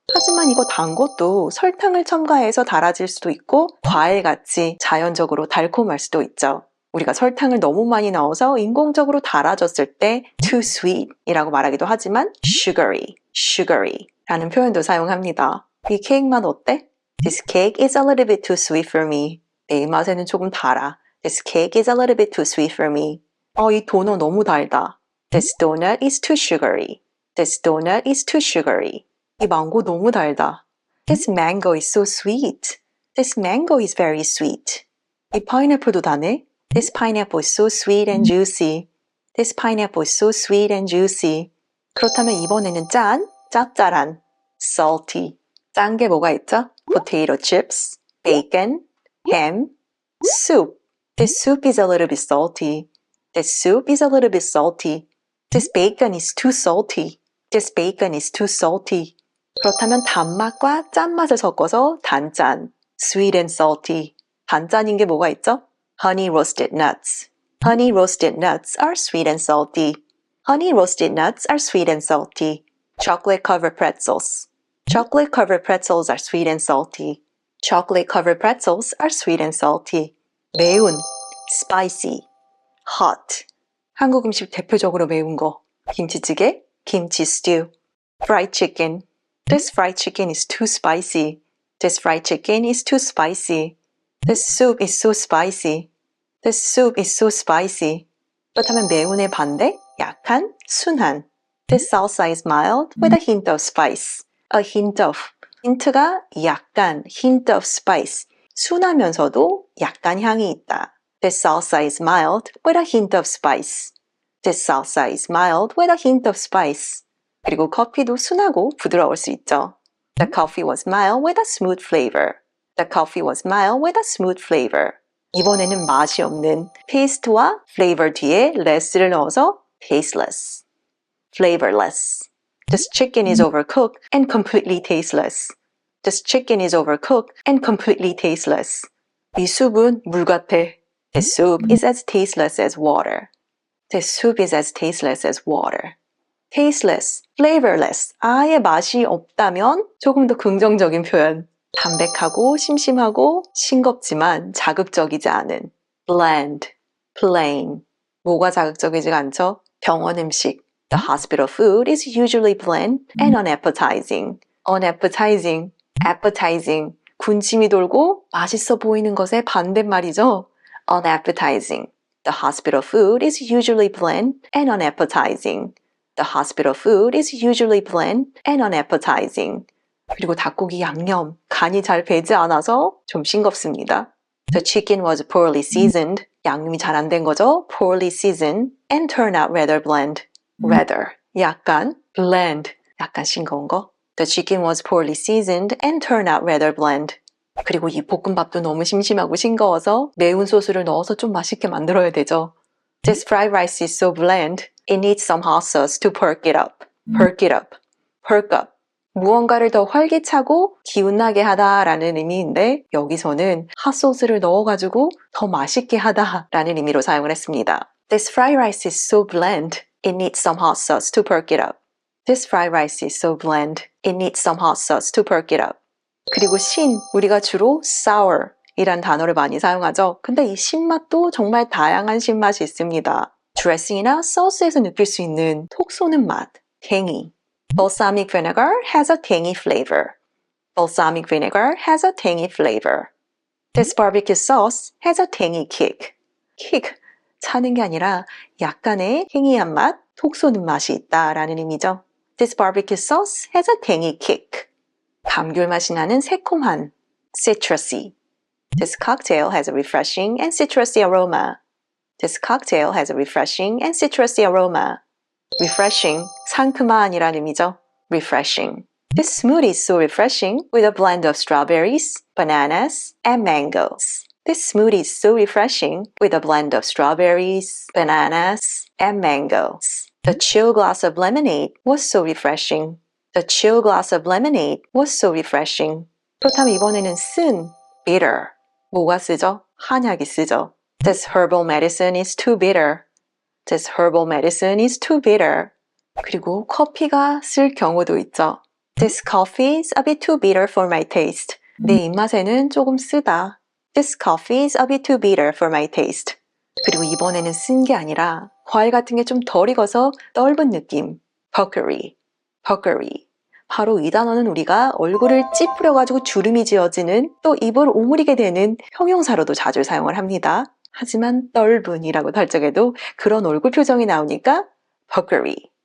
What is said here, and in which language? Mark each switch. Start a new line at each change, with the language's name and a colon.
Korean: 하지만 이거 단 것도 설탕을 첨가해서 달아질 수도 있고 과일같이 자연적으로 달콤할 수도 있죠. 우리가 설탕을 너무 많이 넣어서 인공적으로 달아졌을 때 too sweet 이라고 말하기도 하지만 sugary 라는 표현도 사용합니다. 이 케이크 맛 어때?
English: This cake is a little bit too sweet for me.
Korean: 내 입맛에는 조금 달아.
English: This cake is a little bit too sweet for me.
Korean: 이 도넛 너무 달다.
English: This donut is too sugary. This donut is too sugary.
Korean: 이 망고 너무 달다.
English: This mango is so sweet. This mango is very sweet.
Korean: 이 파인애플도 다네.
English: This pineapple is so sweet and juicy. This pineapple is so sweet and juicy.
Korean: 그렇다면 이번에는 짭짤한, salty. 짠 게 뭐가 있죠?
English: Potato chips, bacon, ham, soup. This soup is a little bit salty. This soup is a little bit salty. This bacon is too salty. This bacon is too salty.
Korean: 그렇다면 단맛과 짠맛을 섞어서 단짠, sweet and salty. 단짠인 게 뭐가 있죠?
English: Honey roasted nuts. Honey roasted nuts are sweet and salty. Honey roasted nuts are sweet and salty. Chocolate covered pretzels. Chocolate covered pretzels are sweet and salty. Chocolate covered pretzels are sweet and salty. 매운, spicy, hot.
Korean: 한국 음식 대표적으로 매운 거. 김치찌개, 김치 stew.
English: Fried chicken. This fried chicken is too spicy. This fried chicken is too spicy. This soup is so spicy. This soup is so spicy.
Korean: 그렇다면 매운의 반대, 약한, 순한.
English: This salsa is mild with a hint of spice. A hint of.
Korean: 힌트가 약간,
English: hint of spice.
Korean: 순하면서도 약간 향이 있다.
English: This salsa is mild with a hint of spice. This salsa is mild with a hint of spice.
Korean: 그리고 커피도 순하고 부드러울 수 있죠.
English: The coffee was mild with a smooth flavor. The coffee was mild with a smooth flavor.
Korean: 이번에는 맛이 없는 taste와 flavor 뒤에 less를 넣어서 tasteless, flavorless.
English: This chicken is overcooked and completely tasteless. This chicken is overcooked and completely tasteless.
Korean: 이 숲은 물 같아.
English: This soup is as tasteless as water. This soup is as tasteless as water.
Korean: tasteless, flavorless, 아예 맛이 없다면 조금 더 긍정적인 표현. 담백하고 심심하고 싱겁지만 자극적이지 않은 bland, plain. 뭐가 자극적이지가 않죠? 병원 음식.
English: The hospital food is usually bland and unappetizing. unappetizing, appetizing.
Korean: 군침이 돌고 맛있어 보이는 것의 반대말이죠.
English: unappetizing. The hospital food is usually bland and unappetizing. The hospital food is usually bland and unappetizing.
Korean: 그리고 닭고기 양념, 간이 잘 배지 않아서 좀 싱겁습니다.
English: The chicken was poorly seasoned.
Korean: 양념이 잘 안 된 거죠.
English: Poorly seasoned and turned out rather bland.
Korean: Rather, 약간, bland, 약간 싱거운 거.
English: The chicken was poorly seasoned and turned out rather bland.
Korean: 그리고 이 볶음밥도 너무 심심하고 싱거워서 매운 소스를 넣어서 좀 맛있게 만들어야 되죠.
English: This fried rice is so bland. It needs some hot sauce to perk it up. Perk it up. Perk up.
Korean: 무언가를 더 활기차고 기운나게 하다라는 의미인데 여기서는 핫소스를 넣어가지고 더 맛있게 하다라는 의미로 사용을 했습니다.
English: This fried rice is so bland. It needs some hot sauce to perk it up. This fried rice is so bland. It needs some hot sauce to perk it up.
Korean: 그리고 신, 우리가 주로 sour 이란 단어를 많이 사용하죠. 근데 이 신맛도 정말 다양한 신맛이 있습니다. 드레싱이나 소스에서 느낄 수 있는 톡 쏘는 맛, tangy.
English: Balsamic vinegar has a tangy flavor. Balsamic vinegar has a tangy flavor. This barbecue sauce has a tangy kick.
Korean: kick, 차는 게 아니라 약간의 행이한 맛, 톡 쏘는 맛이 있다라는 의미죠.
English: This barbecue sauce has a tangy kick.
Korean: 감귤 맛이 나는 새콤한, citrusy.
English: This cocktail has a refreshing and citrusy aroma. This cocktail has a refreshing and citrusy aroma.
Korean: Refreshing, 상큼한이라는 의미죠.
English: Refreshing. This smoothie is so refreshing with a blend of strawberries, bananas, and mangoes. This smoothie is so refreshing with a blend of strawberries, bananas, and mangoes. The chill glass of lemonade was so refreshing. The chill glass of lemonade was so refreshing.
Korean: 그렇다면 이번에는 쓴, bitter. 뭐가 쓰죠? 한약이 쓰죠.
English: This herbal medicine is too bitter. This herbal medicine is too bitter.
Korean: 그리고 커피가 쓸 경우도 있죠.
English: This coffee is a bit too bitter for my taste.
Korean: 내 입맛에는 조금 쓰다.
English: This coffee is a bit too bitter for my taste.
Korean: 그리고 이번에는 쓴 게 아니라 과일 같은 게 좀 덜 익어서 떫은 느낌.
English: puckery. puckery.
Korean: 바로 이 단어는 우리가 얼굴을 찌푸려가지고 주름이 지어지는 또 입을 오므리게 되는 형용사로도 자주 사용을 합니다. 하지만 떫은이라고 할 적에도 그런 얼굴 표정이 나오니까 puckery.